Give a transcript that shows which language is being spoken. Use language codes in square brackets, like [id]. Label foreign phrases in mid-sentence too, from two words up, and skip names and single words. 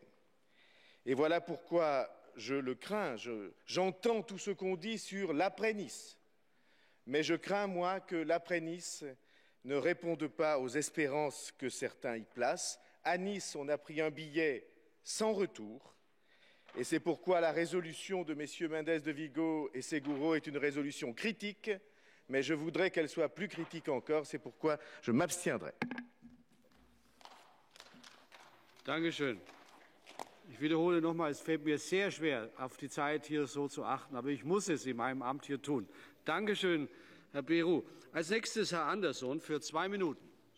[fr] Et voilà pourquoi je le crains, j'entends tout ce qu'on dit sur l'après-Nice, mais je crains, moi, que l'après-Nice ne réponde pas aux espérances que certains y placent. À Nice, on a pris un billet sans retour, et c'est pourquoi la résolution de messieurs Mendes de Vigo et Seguro est une résolution critique, mais je voudrais qu'elle soit plus critique encore, c'est pourquoi je m'abstiendrai. [de] Dankeschön. Ich wiederhole nochmal, es fällt mir sehr schwer, auf die Zeit hier so zu achten, aber ich muss es in meinem Amt hier tun. Dankeschön, Herr Beru. Als nächstes Herr Andersson für 2 Minuten.